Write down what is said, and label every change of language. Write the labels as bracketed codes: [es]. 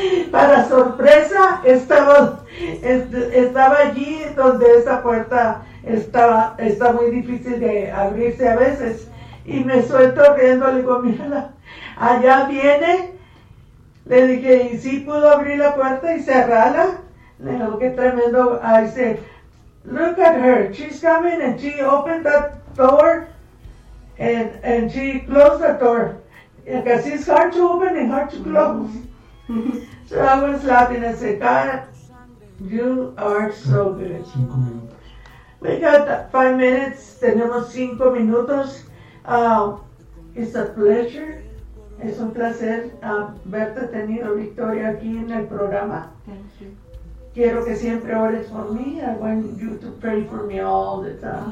[es] Para sorpresa, estaba allí donde esa puerta está muy difícil de abrirse a veces. Y me suelto riendo, le digo, mírala, allá viene. Le dije, ¿y sí pudo abrir la puerta y cerrarla? Le digo, qué tremendo. [en] I said, look at her, she's coming and she opened that door and she closed the door. Because it's hard to open and hard to close. So I was laughing and said, God, you are so good. [es] 5 minutos. [en] We got 5 minutes, [es] tenemos 5 minutos. [en] It's a pleasure. [es] Es un placer haberte tenido, Victoria, aquí en el programa. [en] Thank you. [es] Quiero que siempre ores por mí. [en] I want you to pray for me all the time.